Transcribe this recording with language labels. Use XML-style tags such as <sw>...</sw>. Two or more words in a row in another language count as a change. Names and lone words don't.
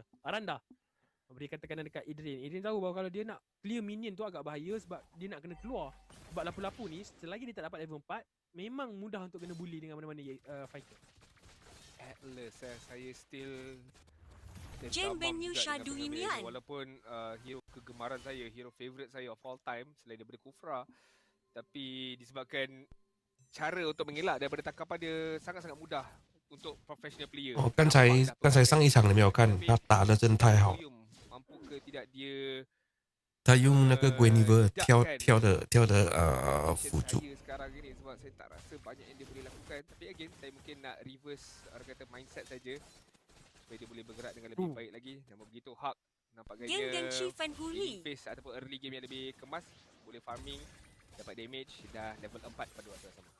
<ms>Aranda memberikan tekanan dekat Adrian. Adrian tahu bahawa kalau dia nak</ms> <en>clear minion</en> <ms>tu agak bahaya sebab dia nak kena keluar. Sebab lapu-lapu ni selagi dia tak dapat level 4, memang mudah untuk kena bully dengan mana-mana fighter. Atlas, saya still Jen Venue Shadow-Imian. Walaupun hero kegemaran saya, hero favourite saya</ms> <en>of all time</en> <ms>selain daripada Kufra, tapi disebabkan cara untuk mengelak daripada tangkapan dia sangat-sangat mudah untuk</ms> <en>professional player.</en> <zh>刚才上一场你没有看，他打的真太好。</zh> <ms>mampu ke tidak dia</ms> <zh>他用那个 Guinevere 跳的辅助。</zh> <ms>sekarang ini, sebab saya tak rasa banyak yang dia boleh lakukan. Tapi again, saya mungkin nak reverse orang kata mindset saja supaya dia boleh bergerak dengan lebih baik lagi. Namun begitu Hak nampak gaya</ms> <en>in phase</en> <ms>ataupun</ms> <en>early game</en> <ms>yang lebih kemas, boleh farming, dapat damage, dah level 4 pada waktu yang sama.</ms>